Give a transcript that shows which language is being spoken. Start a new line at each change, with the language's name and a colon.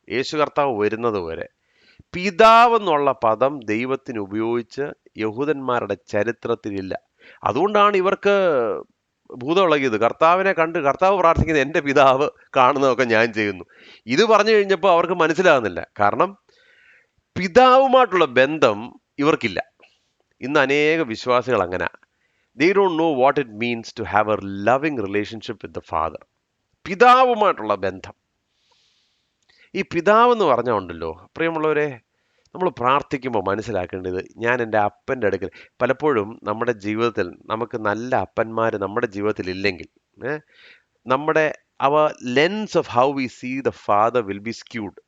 Malayalam: യേശു കർത്താവ് വരുന്നത് വരെ പിതാവ് എന്നുള്ള പദം ദൈവത്തിന് ഉപയോഗിച്ച് യഹൂദന്മാരുടെ ചരിത്രത്തിലില്ല. അതുകൊണ്ടാണ് ഇവർക്ക് ഭൂതമിളകിയത്. കർത്താവിനെ കണ്ട് കർത്താവ് പ്രാർത്ഥിക്കുന്നത് എൻ്റെ പിതാവ് കാണുന്നതൊക്കെ ഞാൻ ചെയ്യുന്നു. ഇത് പറഞ്ഞു കഴിഞ്ഞപ്പോൾ അവർക്ക് മനസ്സിലാകുന്നില്ല. കാരണം പിതാവുമായിട്ടുള്ള ബന്ധം ഇവർക്കില്ല. ഇന്ന് അനേക വിശ്വാസികൾ അങ്ങനെ,
English: they don't know what it means to have a loving relationship with the father.
Malayalam: പിതാവുമായിട്ടുള്ള ബന്ധം. ഈ പിതാവ് എന്ന് പറഞ്ഞാൽ ഉണ്ടല്ലോ പ്രിയമുള്ളവരെ, നമ്മൾ പ്രാർത്ഥിക്കുമ്പോൾ മനസ്സിലാക്കേണ്ടത്, ഞാൻ എൻ്റെ അപ്പൻ്റെ അടുക്കൽ, പലപ്പോഴും നമ്മുടെ ജീവിതത്തിൽ നമുക്ക് നല്ല അപ്പന്മാർ നമ്മുടെ ജീവിതത്തിൽ ഇല്ലെങ്കിൽ നമ്മുടെ
English: Our lens of how we see the father will be skewed.